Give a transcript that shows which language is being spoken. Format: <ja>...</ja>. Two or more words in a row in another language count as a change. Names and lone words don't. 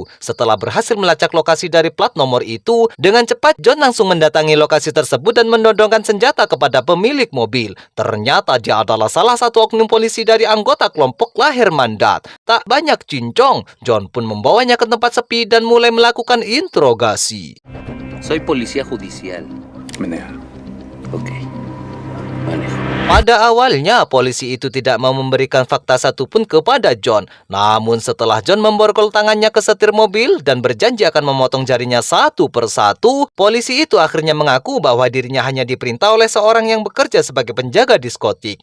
<id>Setelah berhasil melacak lokasi dari plat nomor itu, dengan cepat John langsung mendatangi lokasi tersebut dan menodongkan senjata kepada pemilik mobil. Ternyata dia adalah salah satu oknum polisi dari anggota kelompok La Hermandad. Tak banyak cincong, John pun membawanya ke tempat sepi dan mulai melakukan interogasi.</id> <es>Soy policía judicial. Maneja. Ok. Manejo.</es> <id>Pada awalnya, polisi itu tidak mau memberikan fakta satupun kepada John. Namun setelah John memborgol tangannya ke setir mobil dan berjanji akan memotong jarinya satu persatu, polisi itu akhirnya mengaku bahwa dirinya hanya diperintah oleh seorang yang bekerja sebagai penjaga diskotik.</id>